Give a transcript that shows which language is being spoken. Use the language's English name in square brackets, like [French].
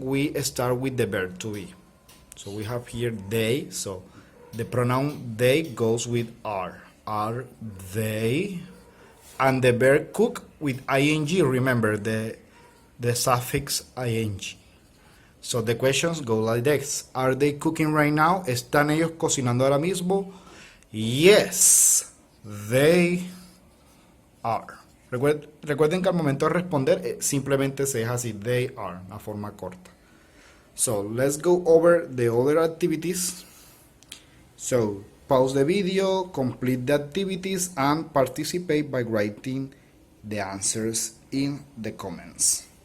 [English] We start with the verb to be. So we have here they. So the pronoun they goes with are. Are they? And the verb cook with ing. Remember, the the suffix ing. So the questions go like this. Are they cooking right now? [Spanish] ¿Están ellos cocinando ahora mismo? [English] Yes, they are. [Spanish] Recuerden que al momento de responder simplemente se deja así, [English] they are, [Spanish] la forma corta. [English] So let's go over the other activities. So pause the video, complete the activities, and participate by writing the answers in the comments.